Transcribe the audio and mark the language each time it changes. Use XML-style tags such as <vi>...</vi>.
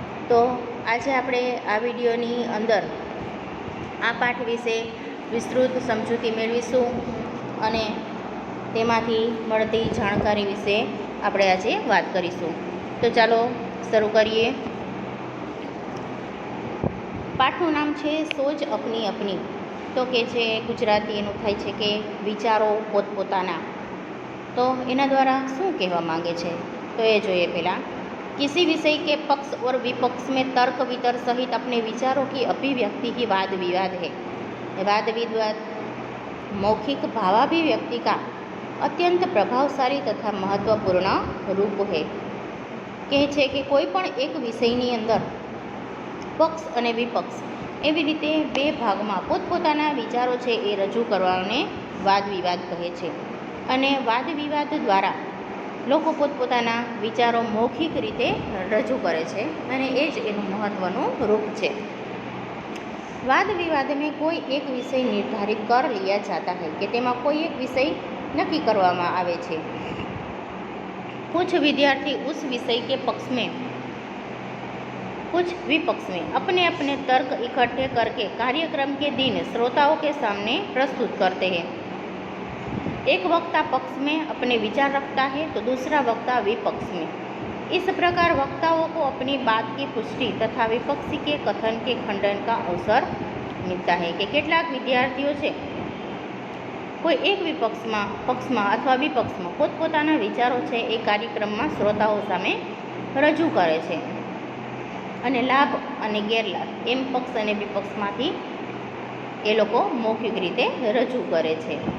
<gu>તો આજે આપણે આ વિડીયોની અંદર આ પાઠ વિશે વિસ્તૃત સમજૂતી મેળવીશું અને તેમાંથી મળતી જાણકારી વિશે આપણે આજે વાત કરીશું. તો ચાલો શરૂ કરીએ. પાઠનું નામ છે સોચ અપની અપની. તો કે છે ગુજરાતી એનું થાય છે કે વિચારો પોતપોતાના. તો એના દ્વારા શું કહેવા માંગે છે તો એ જોઈએ. પહેલાં</gu> <hi>किसी विषय के पक्ष और विपक्ष में तर्क वितर्क सहित अपने विचारों की अभिव्यक्ति ही वाद विवाद है. वाद विवाद मौखिक भावाभिव्यक्ति का अत्यंत प्रभावशाली तथा महत्वपूर्ण रूप है.</hi> <gu>કહે છે કે કોઈ પણ એક વિષયની અંદર પક્ષ અને વિપક્ષ એવી રીતે બે ભાગમાં પોતપોતાના વિચારો છે એ રજૂ કરવાને વાદ વિવાદ કહે છે. અને વાદ વિવાદ દ્વારા લોકો પોતપોતાના વિચારો મૌખિક રીતે રજૂ કરે છે અને એ જ એનું મહત્ત્વનું રૂપ છે.</gu> <hi>वाद विवाद में कोई एक विषय निर्धारित कर लिया जाता है कि</hi> <gu>તેમાં કોઈ એક વિષય નક્કી કરવામાં આવે છે.</gu> <hi>कुछ विद्यार्थी उस विषय के पक्ष में कुछ विपक्ष में अपने अपने तर्क इकट्ठे करके कार्यक्रम के दिन श्रोताओं के सामने प्रस्तुत करते हैं. एक वक्ता पक्ष में अपने विचार रखता है तो दूसरा वक्ता विपक्ष में. इस प्रकार वक्ताओं को अपनी बात की पुष्टि तथा विपक्षी के कथन के खंडन का अवसर मिलता है.</hi> <gu>कि કેટલાક વિદ્યાર્થીઓ છે કોઈ એક પક્ષમાં અથવા વિપક્ષમાં પોતપોતાના વિચારો છે એ કાર્યક્રમમાં શ્રોતાઓ સામે રજૂ કરે છે અને લાભ અને ગેરલાભ એમ પક્ષ અને વિપક્ષમાંથી એ લોકો મૌખિક રીતે રજૂ કરે છે.</gu>